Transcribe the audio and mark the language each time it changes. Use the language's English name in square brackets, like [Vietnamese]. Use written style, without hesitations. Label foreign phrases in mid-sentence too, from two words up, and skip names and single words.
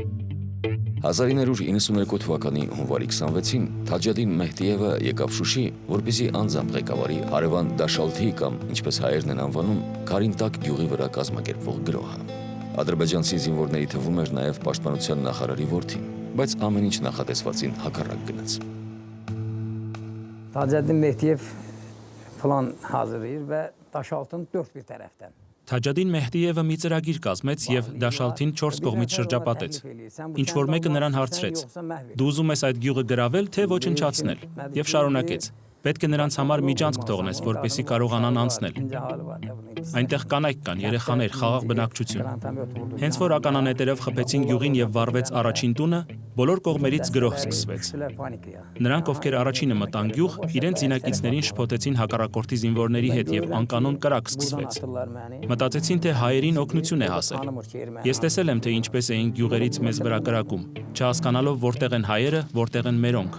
[Armenian] 1992 թվականի հունվարի 26-ին Թաջադին Մեհդիևը եկավ Շուշի, որպեսզի անձամբ ղեկավարի հարևան Դաշալթի կամ, ինչպես հայերն են անվանում, Կարինտակ գյուղի վրա կազմակերպվող գրոհը։ Ադրբեջանցի զինվորների թվում էր նաև պաշտպանության նախարարի որդին, բայց ամեն ինչ նախատեսվածին հակառակ գնաց։ [Azerbaijani] Թաջադին Մեհդիև պլան hazırlayır və Daşaltın dörd bir tərəfdən [Armenian] Թաջադին Մեհդիևը մի ծրագիր կազմեց եւ Դաշալթին 4 կողմից շրջապատեց։ Ինչ որ մեկը նրան հարցրեց. «Դու ուզում ես այդ գյուղը գրավել, թե ոչնչացնել?» Եվ շարունակեց. «Պետք է նրանց համար միջանցք թողնես, որպեսզի կարողանան անցնել»։ Այնտեղ կանայք կան, երեխաներ, խաղաղ բնակչություն։ Հենց որ ականանետերով խփեցին գյուղին եւ վառվեց առաջին տունը, բոլոր կողմերից գրոհ սկսվեց։ Նրանք, ովքեր առաջինը մտան գյուղ, իրենց զինակիցներին շփոթեցին հակառակորդի զինվորների հետ եւ անկանոն կրակ սկսվեց։ Մտածեցին, թե հայերին օգնություն է հասել։ Ես տեսել եմ, թե ինչպես էին գյուղերից մեզ վրա կրակում, չհասկանալով որտեղ են հայերը, որտեղ են մերոնք։